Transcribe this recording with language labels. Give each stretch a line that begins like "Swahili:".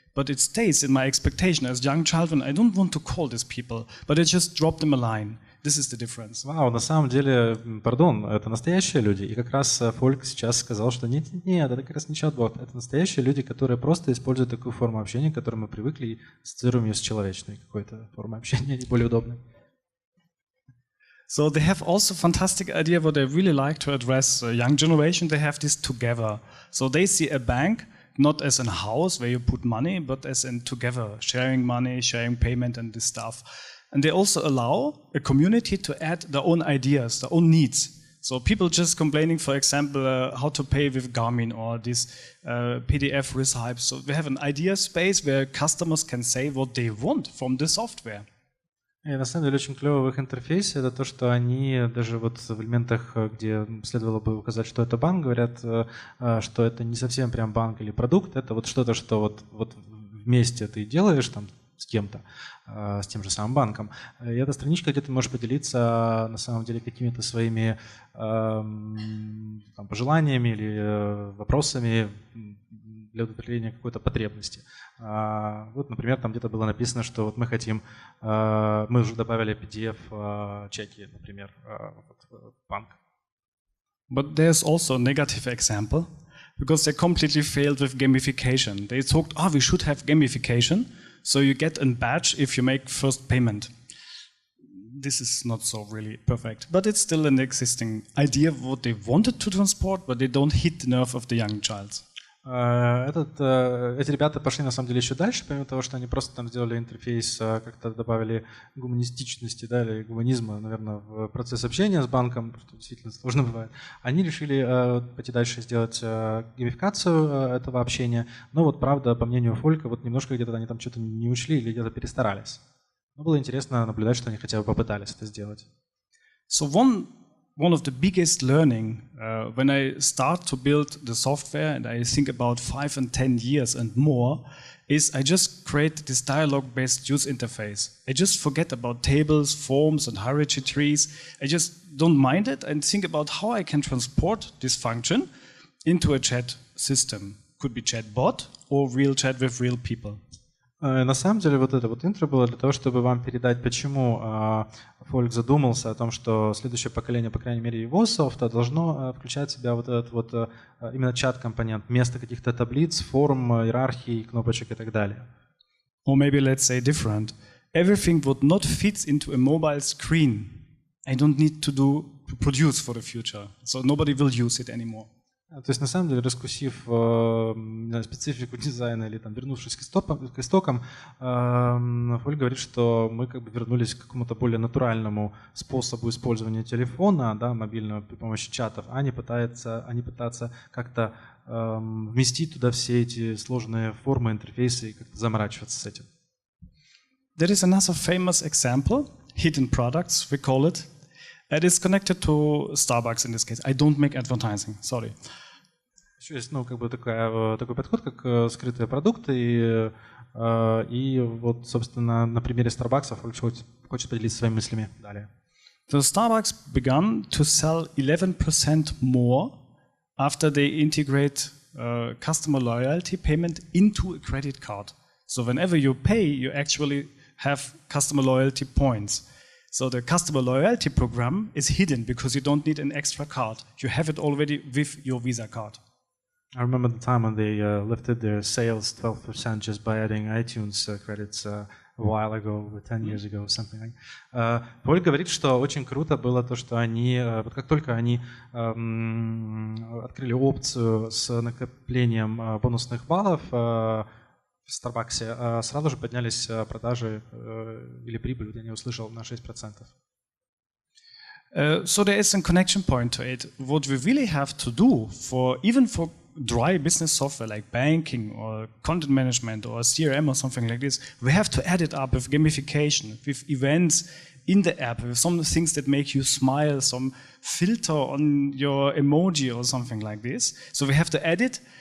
English: but it stays in my expectation as young child when I don't want to call these people, but I just drop them a line. This is the difference.
Russian: Вау, на самом деле, пардон, это настоящие люди. И как раз Фольк сейчас сказал, что нет, это как раз не чат-бот. Это настоящие люди, которые просто используют такую форму общения, к которой мы привыкли, и ассоциируем ее с человечной какой-то формой общения, более удобной.
English: So they have also fantastic idea what I really like to address young generation. They have this together. So they see a bank not as a house where you put money, but as in together, sharing money, sharing payment and this stuff. And they also allow a community to add their own ideas, their own needs. So people just complaining, for example, how to pay with Garmin or this PDF recipes. So we have an idea space where customers can say what they want from the software.
Russian: И на самом деле очень клево в их интерфейсе это то, что они даже вот в элементах, где следовало бы указать, что это банк, говорят, что это не совсем прям банк или продукт, это вот что-то, что вот вместе ты делаешь там с кем-то, с тем же самым банком. И эта страничка, где ты можешь поделиться на самом деле какими-то своими там, пожеланиями или вопросами для удовлетворения какой-то потребности. Вот, например, там где-то было написано, что вот мы хотим, мы уже добавили PDF-чеки, например, в банк.
English: But there's also a negative example, because they completely failed with gamification. They thought, we should have gamification, so you get a badge if you make first payment. This is not so really perfect, but it's still an existing idea of what they wanted to transport, but they don't hit the nerve of the young child.
Russian: Эти ребята пошли на самом деле еще дальше, помимо того, что они просто там сделали интерфейс, как-то добавили гуманистичности, да, или гуманизма, наверное, в процесс общения с банком, что действительно сложно бывает. Они решили пойти дальше, сделать геймификацию этого общения, но вот правда, по мнению Фолька, вот немножко где-то они там что-то не учли или где-то перестарались. Но было интересно наблюдать, что они хотя бы попытались это сделать.
English: So one of the biggest learning when I start to build the software and I think about 5 and 10 years and more is I just create this dialogue-based user interface. I just forget about tables, forms and hierarchy trees. I just don't mind it and think about how I can transport this function into a chat system. Could be chatbot or real chat with real people.
Russian: На самом деле вот это вот интро было для того, чтобы вам передать, почему Фольк задумался о том, что следующее поколение, по крайней мере его софта, должно включать в себя вот этот вот именно чат-компонент, вместо каких-то таблиц, форм, иерархий, кнопочек и так далее.
English: Or maybe let's say different. Everything what not fits into a mobile screen, I don't need to produce for the future, so nobody will use it anymore.
Russian: То есть, на самом деле, раскусив специфику дизайна или там, вернувшись к истокам, Фольк говорит, что мы как бы вернулись к какому-то более натуральному способу использования телефона, да, мобильного при помощи чатов, а не пытаться как-то вместить туда все эти сложные формы, интерфейсы и как-то заморачиваться с этим.
English: There is another famous example, hidden products, we call it. It is connected to Starbucks in this case. I don't make advertising, sorry.
Russian: Еще есть, как бы такой подход, как скрытые продукты, и вот, собственно, на примере Starbucks хочет поделиться своими мыслями далее.
English: So Starbucks began to sell 11% more after they integrate customer loyalty payment into a credit card. So whenever you pay, you actually have customer loyalty points. So the customer loyalty program is hidden because you don't need an extra card. You have it already with your Visa card. I remember the time when they lifted their sales 12% just by adding iTunes credits a while ago, 10 years ago, something like.
Russian: Поль говорит, что очень круто было то, что они, вот как только они открыли опцию с накоплением бонусных баллов в Starbucks, сразу же поднялись продажи или прибыль, я не услышал, на 6%.
English: So there is a connection point to it. What we really have to do even for dry business software like banking or content management or CRM or something like this, we have to add it up with gamification, with events in the app, with some things that make you smile, some filter on your emoji or something like this. So we have to add it.